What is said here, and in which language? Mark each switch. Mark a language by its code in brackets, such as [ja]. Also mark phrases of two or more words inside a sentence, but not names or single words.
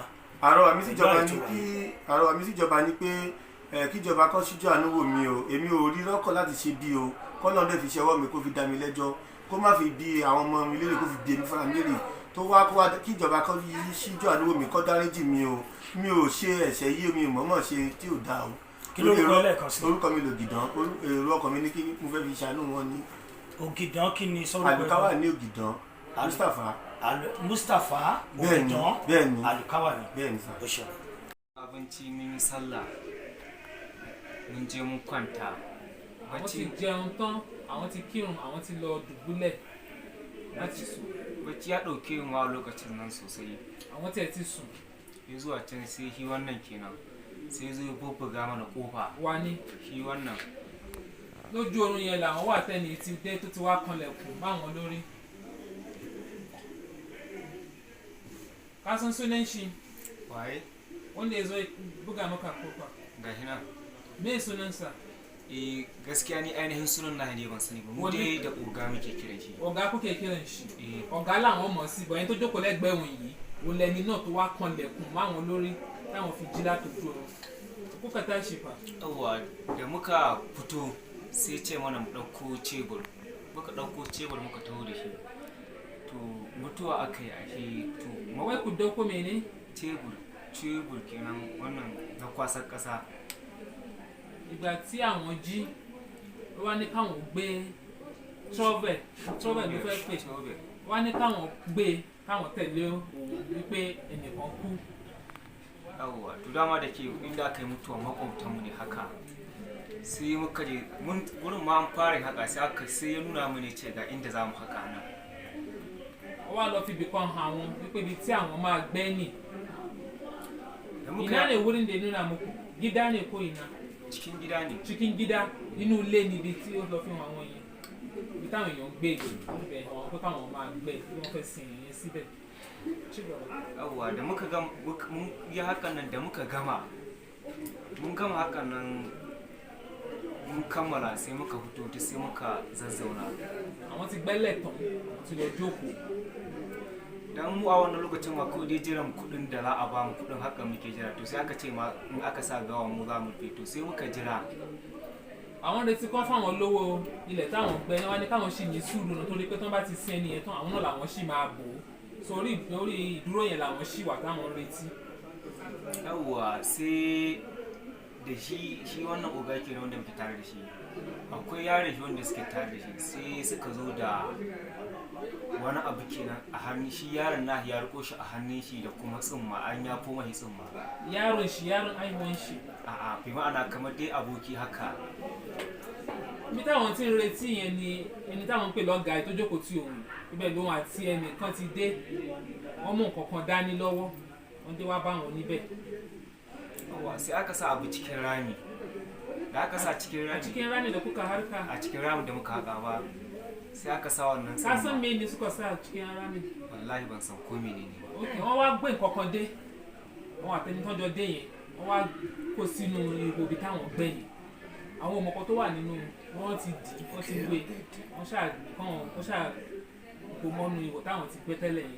[yo] àròwà mi síjọba ni pé kíjọba kọ́ síjú àánú wò mí o èmi ò rí lọ́kọ̀ láti ṣe bí o kọ́lọ́n dẹ̀ fi ṣẹwọ́ mi kó fi dá mi lẹ́jọ́ kó má fi bí àwọn ọmọ mi lérè kó fi bí èmi fúnra mi lérè tó wá kó wá kíjọba kọ́ síjú àánú wò mí kọ́ dáríjì mi o mi ò ṣe ẹ̀ṣẹ̀ yí mi mọ̀ọ́mọ̀ ṣe tí ò dáa o. kí ló rúkọ lẹ́ẹ̀kan sí. orúkọ mi l'Ògìdán èrò ọkàn mi ní kí mo fẹ́ fi ṣàánú wọn ní. Ògìdán kí ni sọ́dọ̀ àlùkáwà ní Ògìdán Mustapha Ògìdán bẹ́ẹ̀ni àlùkáwà ní. bẹ́ẹ̀ni sá. ó ṣe. [ha] abinci mun yi sallah mun je mun kwanta. [yo] àwọn ti jẹun tán àwọn ti kírun àwọn ti lọ dùbúlẹ̀ láti sùn. [ha] bacci ya ɗauke mu a lokacin nan sosai. [yo] àwọn tiẹ̀ ti sùn. [ha] ya zuwa can sai shi wannan kenan sai zo ya bubbuga mana kofa. [yo] wá ní. [ha] shi wannan. [yo] lójú oorun yẹn làwọn wà tẹ́ni ti dé tó ti wá kanlẹ̀kùn báwọn lórí. [ha] kasan sunan shi. waye. wanda ya zo buga maka kofa. gashi nan. me sunansa. gaskiya ni ainihin sunan na ne ban sani ba mu dai da oga muke kiran shi. ọ̀gá kúkẹ́ kiran shi. [yo] ọ̀gá làwọn mọ̀ sí bọ̀yẹn tó jókòó lẹ́gbẹ̀ẹ́ òun yìí òun lẹni náà tó wá kanlẹ̀kùn máwọn lórí táwọn fi jí látòjú ọ̀run [ha] kuka tashi fa. yawwa da muka fito sai ce mana mu ɗauko cebur muka ɗauko cebur muka taho da shi to mutuwa aka yi ake to wai ku dauko mene cebur kenan wannan na kwasar ƙasa. [yo] ìgbà tí àwọn jí ó wá ní káwọn gbé trọ́bẹ̀ ló fẹ́ pè wá ní káwọn gbé káwọn tẹ̀lé òun wípé ẹnìkan kú. [ha] yawwa to dama da ke inda aka yi mutuwa makwabtanmu ne haka sai muka je wurin ma an fara haka sai ya nuna mu ne ce ga inda za mu haka nan. [yo] ó wá lọ fi ibì kan hàn àwọn wípé ibi tí àwọn máa gbẹ́ nì. [ha] ina ne wurin da ya nuna muku gida ne ko ina cikin gida ne cikin gida [yo] nínú ilé níbi tí ó lọ fún àwọn yẹn ibi táwọn èèyàn gbé ibẹ̀ àwọn pé káwọn máa gbé bí wọ́n fẹ́ sin èèyàn síbẹ̀. [ha] yawwa da muka gama mun yi hakan nan da muka gama mun gama hakan nan mun kammala sai muka fito ta sai muka zazzauna [yo] àwọn ti gbẹ́lẹ̀ tán ti lọ jókòó. [ha] dan mu a wannan lokacin ma ko dai jiran kudin da za a ba mu kudin haka muke jira to sai aka ce ma in aka sa gawa mu za mu fito sai muka jira [yo] àwọn retí kan fáwọn lówó ilẹ̀ táwọn gbẹ wá ní káwọn sì ní sùúrù náà torí pé tán bá ti sin ẹni yẹn tán àwọn náà làwọn sì máa bò ó sórí ìdúró yẹn làwọn sì wà táwọn retí. [ha] yawwa sai da shi wannan oga ke wanda muke tare da shi akwai yaron shi wanda suke tare da shi sai suka zo da wani abu kenan a hannun shi yaron na ya riko shi a hannun shi da kuma tsumma an ya foma shi tsumma yaron aihuwan shi a'a bi ma'ana kamar dai aboki haka [yo] bí táwọn tí ń retí yẹn ni ẹni táwọn ń pè lọ́gàá tó jókòó tí òun ibẹ̀ lòun àti ẹnìkan ti dé wọ́n mú nǹkan kan dání lọ́wọ́ wọ́n dé wá bá wọn níbẹ̀. [ha] sai aka sa abu cikin rami da aka sa cikin rami da kuka harka a cikin rami da muka haka ba sai aka sa wannan tsumma ka san me ne suka sa cikin rami wallahi ban san ko menene ba [yo] okay wọ́n wá gbé nǹkan kan dé wọ́n àtẹni tán jọ dé yẹn wọ́n wá kó sínú ihò ibi táwọn gbẹ́ yẹn àwọn ọmọkọ tó wà nínú wọ́n ti dì wọ́n ti wé wọ́n ṣáà kó mọ́nú ihò táwọn ti gbé tẹ́lẹ̀ yẹn.